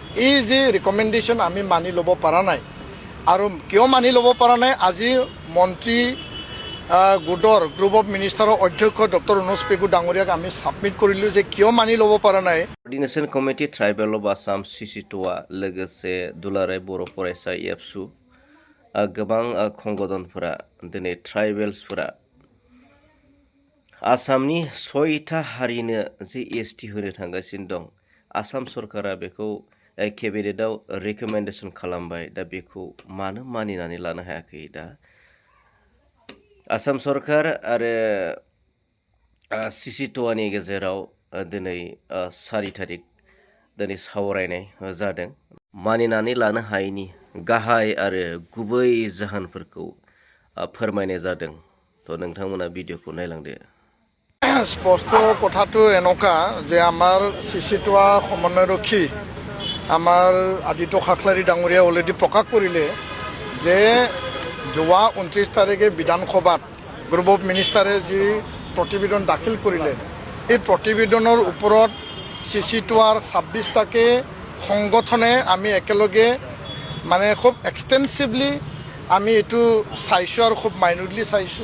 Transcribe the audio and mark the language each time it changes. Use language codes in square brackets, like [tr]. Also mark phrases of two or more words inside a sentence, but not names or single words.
[as] এই যে ৰিকমেণ্ডেশ্যন আমি মানি ল'ব পৰা নাই আৰু কিয় মানি ল'ব পৰা নাই আজি মন্ত্ৰী গোটৰ [en] group of ministers [as] অধ্যক্ষ ডক্টৰ অনুজ পেগু ডাঙৰীয়াক আমি ছাবমিট কৰিলোঁ যে কিয় মানি ল'ব পৰা নাই। [en] coordination committee tribal of [brx] आसाम सिसिट'आ लोगोसे दुलाराय बर' फरायसा एबसु गोबां संगठनफोरा दिनै ट्राइबेल्सफोरा आसामनि 6था हारिनो जे एसटि होनो थांगासिनो दं आसाम सरकारा बेखौ केबिनेटआव रिकमेन्डेसन खालामबाय दा बेखौ मानो मानिनानै लानो हायाखै दा आसाम सरकार आरो सिसिट'आनि गेजेराव दिनै 4 तारिख दिनै सावरायनाय जादों मानिनानै लानो हायैनि गाहाय आरो गुबै जाहोनफोरखौ फोरमायनाय जादों थ' नोंथांमोना भिडिअखौ नायलांदो। [as] স্পষ্ট কথাটো এনেকুৱা যে আমাৰ চিচিটোৱা সমন্বয়ৰক্ষী আমাৰ আদিত্য খাখলাৰী ডাঙৰীয়া অলৰেডি প্ৰকাশ কৰিলে যে যোৱা 29 তাৰিখে বিধানসভাত [en] group of ministers [as] যি প্ৰতিবেদন দাখিল কৰিলে এই প্ৰতিবেদনৰ ওপৰত চিচিটোৱাৰ 26টাকে সংগঠনে আমি একেলগে মানে খুব এক্সটেনচিভলি আমি এইটো চাইছোঁ আৰু খুব মাইনৰলি চাইছোঁ।